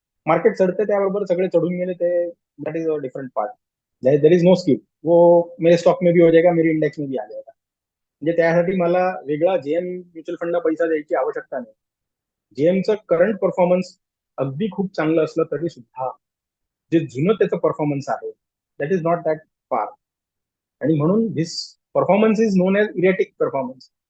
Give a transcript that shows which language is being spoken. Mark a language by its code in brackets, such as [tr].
[mr] Market चढते त्याबरोबर सगळे चढून गेले, ते [en] That is a different part. There is no skill, [hi] वो मेरे स्टॉक में भी हो जाएगा, मेरे इंडेक्स में भी आ जाएगा. [mr] म्हणजे त्यासाठी मला वेगळा जेएम म्युच्युअल फंडला पैसा द्यायची आवश्यकता नाही. जेएमचं करंट परफॉर्मन्स अगदी खूप चांगलं असलं तरी सुद्धा जे जुनं त्याचं परफॉर्मन्स आहे, [en] That is not that far. [mr] आणि म्हणून [en] This performance is known as erratic performance.